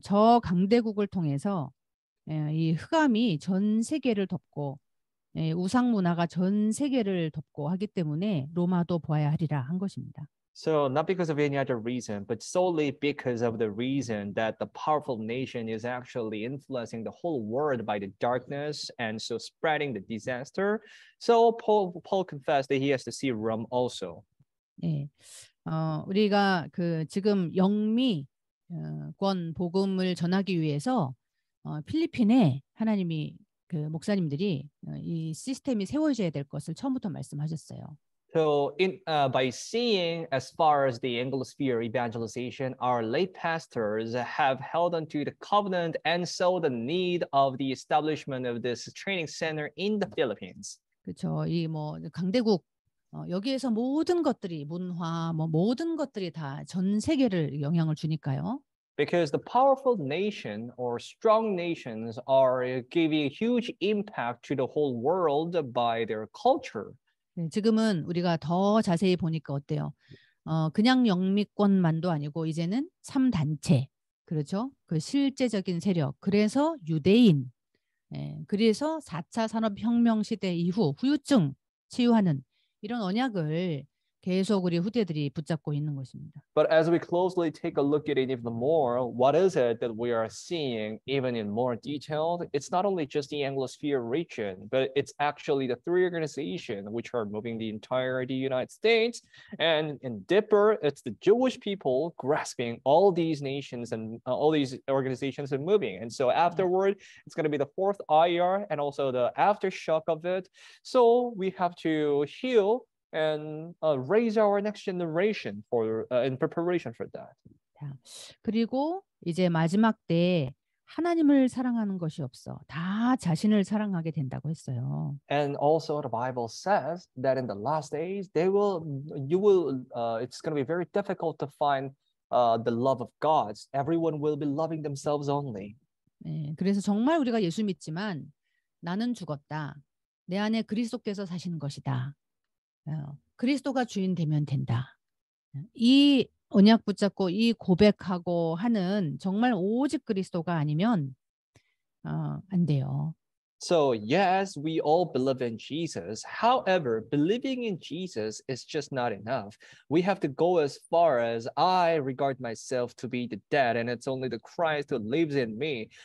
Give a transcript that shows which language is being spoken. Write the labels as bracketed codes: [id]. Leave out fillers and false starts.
[ko] 저 강대국을 통해서 이 흑암이 전 세계를 덮고 우상 문화가 전 세계를 덮고 하기 때문에 로마도 보아야 하리라 한 것입니다. [en] So not because of any other reason, but solely because of the reason that the powerful nation is actually influencing the whole world by the darkness and so spreading the disaster. So Paul confessed that he has to see Rome also. [ko] 네, 우리가 지금 영미권 복음을 전하기 위해서 필리핀에 하나님이 그 목사님들이 이 시스템이 세워져야 될 것을 처음부터 말씀하셨어요. [en] So, by seeing as far as the Anglosphere evangelization, our late pastors have held onto the covenant and so the need of the establishment of this training center in the Philippines. 그렇죠. [ko] 이 뭐 강대국 여기에서 모든 것들이 문화 뭐 모든 것들이 다 전 세계를 영향을 주니까요. [en] Because the powerful nation or strong nations are giving huge impact to the whole world by their culture. [ko] 네, 지금은 우리가 더 자세히 보니까 어때요? 그냥 영미권만도 아니고 이제는 3단체, 그렇죠? 그 실제적인 세력, 그래서 유대인, 그래서 4차 산업혁명 시대 이후 후유증 치유하는 이런 언약을 계속 우리 후대들이 붙잡고 있는 것입니다. [en] But as we closely take a look at it even more, what is it that we are seeing even in more detail? It's not only just the Anglosphere region, but it's actually the three organizations which are moving the entire United States. And in Dipper, it's the Jewish people grasping all these nations and all these organizations and moving. And so afterward, it's going to be the fourth IR and also the aftershock of it. So we have to heal and raise our next generation for in preparation for that. [ko] 자, 그리고 이제 마지막 때에 하나님을 사랑하는 것이 없어. 다 자신을 사랑하게 된다고 했어요. [en] And also the Bible says that in the last days it's going to be very difficult to find the love of God. Everyone will be loving themselves only. [ko] 네, 그래서 정말 우리가 예수 믿지만 나는 죽었다. 내 안에 그리스도께서 사시는 것이다. 그리스도가 주인 되면 된다. 이 언약 붙잡고 이 고백하고 하는 정말 오직 그리스도가 아니면 안 돼요. [en] So yes, we all believe in Jesus. However, believing in Jesus is just not enough. We have to go as far as I regard myself to be the dead, and it's only the Christ who lives in me.